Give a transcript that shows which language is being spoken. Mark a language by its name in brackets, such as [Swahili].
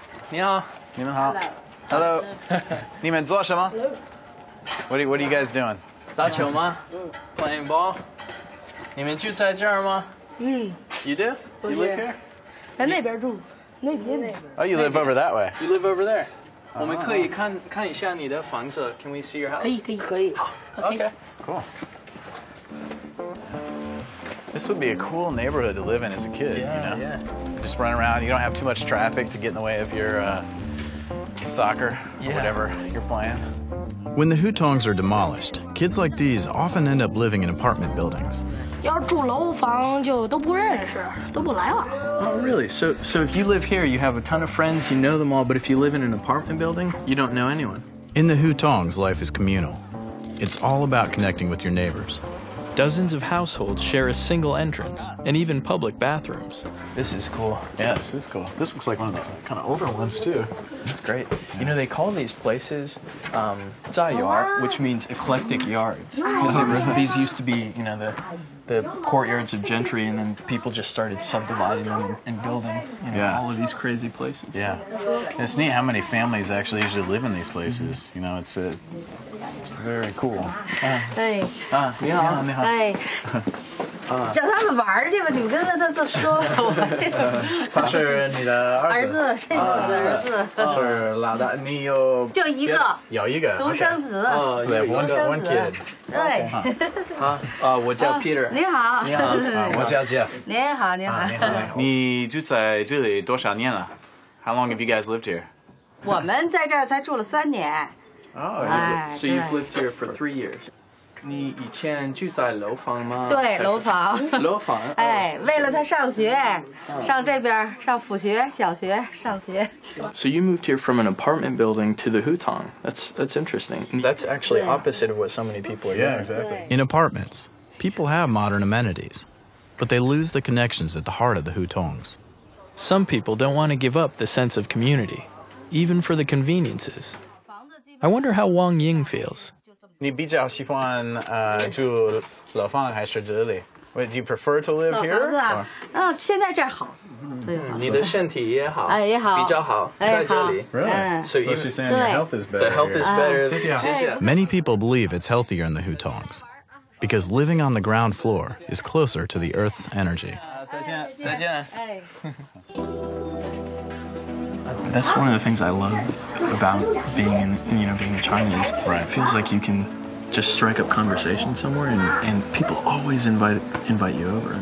[Chinese] 你好，你们好。 [English] Hello. [Chinese] 你们做什么？ [English] What are you guys doing? [Chinese] 打球吗？ [English] Playing ball? [Chinese] 你们住在这儿吗？ [English] You do? You live here? [Chinese] 在那边住，那边。 [English] Oh, you live over that way. You live over there. [Chinese] 我们可以看一下你的房子。 [English] Can we see your house? [Chinese] 可以。好 [English] Okay. Cool. This would be a cool neighborhood to live in as a kid, you know? Yeah. Just run around. You don't have too much traffic to get in the way of your soccer or whatever you're playing. When the hutongs are demolished, kids like these often end up living in apartment buildings. [Chinese] 要是住楼房就都不认识，都不来往。 [English] Oh, really? So if you live here, you have a ton of friends, you know them all, but if you live in an apartment building, you don't know anyone. In the hutongs, life is communal. It's all about connecting with your neighbors. Dozens of households share a single entrance and even public bathrooms. This is cool. Yeah, this is cool. This looks like one of the kind of older ones, too. It's great. You know, they call these places 在园, which means eclectic yards. Because these used to be, you know, the courtyards of gentry, and then people just started subdividing them and building, you know, all of these crazy places. Yeah. And it's neat how many families actually usually live in these places. You know, it's very cool. [Chinese] 哎，你好，你好。哎，让他们玩去吧，你们跟他说。他是你的儿子，这是我的儿子。是老大，你有就一个，有一个独生子。 [English] one kid. [Chinese] 对。好，我叫 Peter。你好。你好，我叫 Jeff。你好，你好。你住在这里多少年了？ [English] How long have you guys lived here? [Chinese] 我们在这儿才住了3年。 [English] Oh, So you've lived here for 3 years. [Chinese] 你以前住在楼房吗？对，楼房。楼房。哎，为了他上学，上这边上辅学、小学上学。 [English] So you moved here from an apartment building to the hutong. That's interesting. That's actually opposite of what so many people are doing. Yeah, exactly. In apartments, people have modern amenities, but they lose the connections at the heart of the hutongs. Some people don't want to give up the sense of community, even for the conveniences. I wonder how Wang Ying feels. [Chinese] 你比较喜欢住楼房还是这里？ [English] Do you prefer to live [Chinese] 老 [English] here? [Chinese] 房子啊，现在这儿好，对，好。你的身体也好，哎，也好，比较好，在这里。 [English] Really? So even- she's saying your health is better. The health is better. [Chinese] 谢谢。谢谢。 [English] Many people believe it's healthier in the hutongs because living on the ground floor is closer to the Earth's energy. [Chinese] 再见。再见。哎。 [English] That's one of the things I love about being in China is it feels like you can just strike up conversation somewhere and people always invite you over.